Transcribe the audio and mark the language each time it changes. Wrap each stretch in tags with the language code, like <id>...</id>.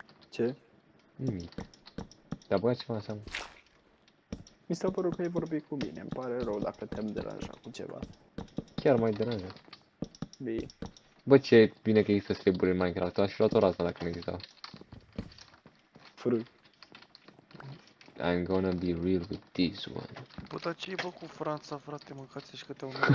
<ro>Ce? Nimic. Dar băia ceva înseamnă. Mi s-a părut că ai vorbit cu mine. Îmi pare rău dacă te-am deranjat cu ceva. Chiar mai deranjat. Bine. Bă, ce bine că există slaburi în Minecraft. Aș fi luat o razna dacă nu existau. Frâ.</ro> <en>I'm gonna be real with this one.</en> <ro>Bă, dar ce-i bă cu Franța, frate, mâncați și câte un</ro>